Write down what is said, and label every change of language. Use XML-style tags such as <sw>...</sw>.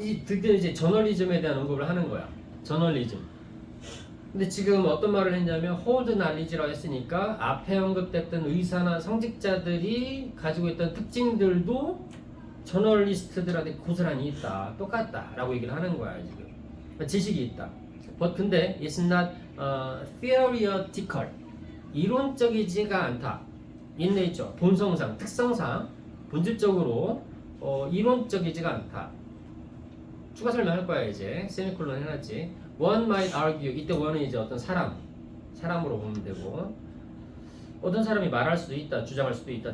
<ko>드디어 이제 저널리즘에 대한 언급을 하는 거야. 저널리즘. 근데 지금 어떤 말을 했냐면</ko> <en>hold knowledge</en> <ko>라고 했으니까 앞에 언급됐던 의사나 성직자들이 가지고 있던 특징들도 저널리스트들한테 고스란히 있다. 똑같다. 라고 얘기를 하는 거야 지금. 지식이 있다.</ko> <en>But 근데 it's not theoretical.</en> <ko>이론적이지가 않다.</ko> <en>In nature,</en> <ko>본성상, 특성상, 본질적으로 이론적이지가 않다. 추가 설명할 거야 이제. 세미콜론 해놨지.</ko> <en>One might argue.</en> <ko>이때 one은 이제 어떤 사람으로 보면 되고. 어떤 사람이 말할 수도 있다, 주장할 수도 있다.</ko>